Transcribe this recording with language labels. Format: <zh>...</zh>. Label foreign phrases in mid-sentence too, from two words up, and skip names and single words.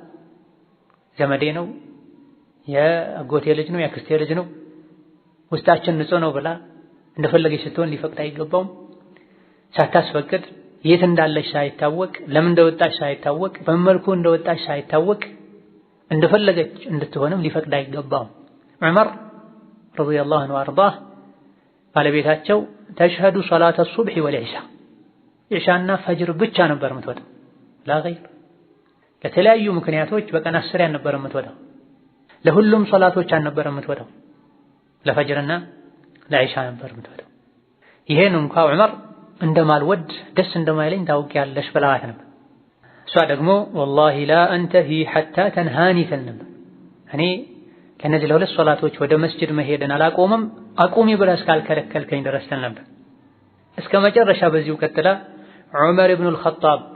<am>ዘመዴ ነው የአጎቴ ልጅ ነው የአክስቴ ልጅ ነው ውስጣችን ንጹህ ነው ብላ እንደፈለገች ስትሆን ሊፈቅድ አይገባውም ሳታስፈቅድ የት እንዳለች ሳይታወቅ ለምን እንደወጣች ሳይታወቅ በመልኩ እንደወጣች ሳይታወቅ እንደፈለገች እንድትሆንም ሊፈቅድ አይገባውም ዑመር</am> <ar>رضي الله عنه</ar> <am>ወአርዳህ ባለቤታቸው</am> <ar>تشهد صلاة الصبح والعشاء</ar> <am>ኢሻና ፈጅር ብቻ ነበር የምትወጣው</am> <ar>لا غير</ar> <am>ለተለያዩ ምክንያቶች በቀን 10 ነበር የምትወጣው ለሁሉም ሶላቶች አልነበረም የምትወጣው፣ ለፈጅርና ለዒሻ ነበር የምትወጣው። ይሄን እንኳ ዑመር እንደማልወድ ደስ እንደማይለኝ ታውቂያለሽ ብለዋት ነበር። እሷ ደግሞ</am> <ar>والله لا أنتهي حتى تنهاني</ar> <am>ትል ነበር። እኔ ከነዚህ ለሁለት ሶላቶች ወደ መስጂድ መሄድን አላቆምም አቁሚ ብለህ እስካልከለከልከኝ ድረስ ትል ነበር። እስከ መጨረሻ በዚሁ ቀጥላ ዑመር ኢብኑል ኸጣብ</am>